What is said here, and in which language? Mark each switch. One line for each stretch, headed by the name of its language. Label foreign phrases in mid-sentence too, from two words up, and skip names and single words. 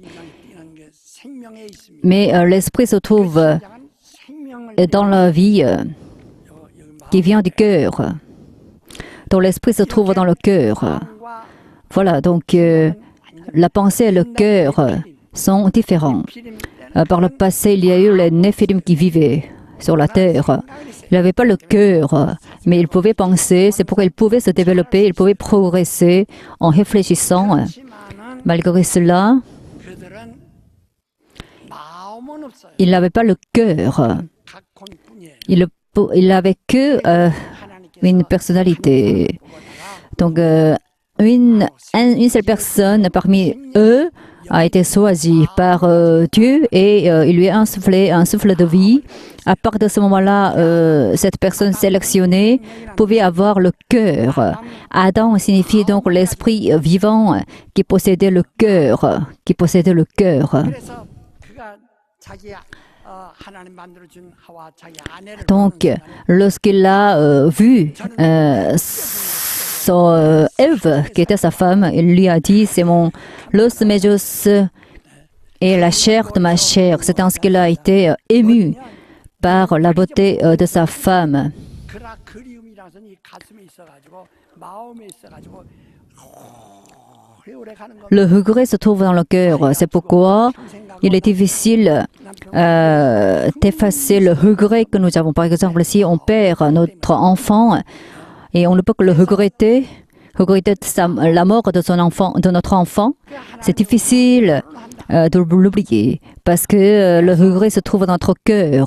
Korean: 이라는 게 생명에 있습니다.
French: mais l'esprit se trouve
Korean: 장한 생명을
French: dans la vie
Korean: 여기
French: qui vient du cœur. Donc l'esprit se trouve dans le cœur.
Korean: 마음과
French: Voilà, donc la pensée et le cœur sont différents. Par le passé, il y a eu les Néphilim qui vivaient sur la terre. Ils n'avaient pas le cœur, mais ils pouvaient penser, c'est pourquoi ils pouvaient se développer, ils pouvaient progresser en réfléchissant.
Korean: 그렇지만은
French: Malgré cela,
Korean: 그들은 마음은 없어요.
French: ils n'avaient pas le cœur.
Korean: 각혼뿐이에요.
French: Ils n'avaient que une personnalité. Donc, une seule personne parmi eux a été choisie par Dieu et il lui a insufflé un souffle de vie. À partir de ce moment-là, cette personne sélectionnée pouvait avoir le cœur. Adam signifie donc l'esprit vivant qui possédait le cœur, qui possédait le cœur.
Korean: 그래서 그가 자기 하나님 만들어준 하와 자기 아내를
French: Donc, lorsqu'il a vu Ève, qui était sa femme, il lui a dit, c'est l'os de mes os et la chair de ma chair. C'est ainsi qu'il a été ému par la beauté de sa femme.
Korean: 그라 그리움이라서는 이 가슴에 있어가지고 마음에 있어가지고
French: Le regret se trouve dans le cœur. C'est pourquoi il est difficile d'effacer le regret que nous avons. Par exemple, si on perd notre enfant et on ne peut que le regretter la mort de son enfant, de notre enfant, c'est difficile de l'oublier parce que le regret se trouve dans notre cœur.